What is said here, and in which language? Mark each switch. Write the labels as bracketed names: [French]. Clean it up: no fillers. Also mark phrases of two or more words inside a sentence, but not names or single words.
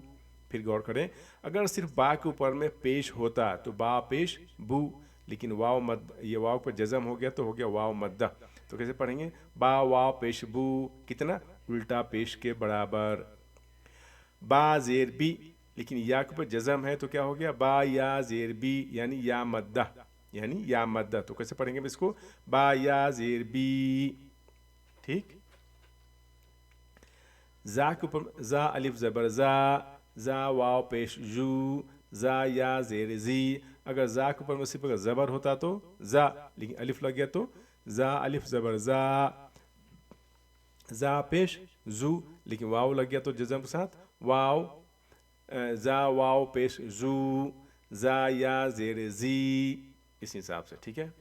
[Urdu] پھر غور کریں، اگر صرف با کے اوپر میں پیش ہوتا تو با پیش بو، لیکن واو مد، یہ واو پر جزم ہو گیا تو ہو گیا واو مدہ. تو کیسے پڑھیں گے؟ با واو پیش بو. کتنا؟ الٹا پیش کے برابر. با زیر بی، لیکن یا کے اوپر جزم ہے تو کیا ہو گیا؟ با یا زیر بی، یعنی یا مدہ، یعنی یا مدہ. تو کیسے پڑھیں گے اس کو؟ با یا زیر بی. ٹھیک. زا کے اوپر زا الف زبر زا، زا واو پیش زو، زا یا زیر زی. اگر زا کے اوپر میں صرف اگر زبر ہوتا تو زا، لیکن الف لگ گیا تو زا الف زبر زا، زا پیش زو، لیکن واو لگ گیا تو جزم کے ساتھ واو زا واو پیش زو، زا یا زیر زی، اس حساب سے، ٹھیک ہے.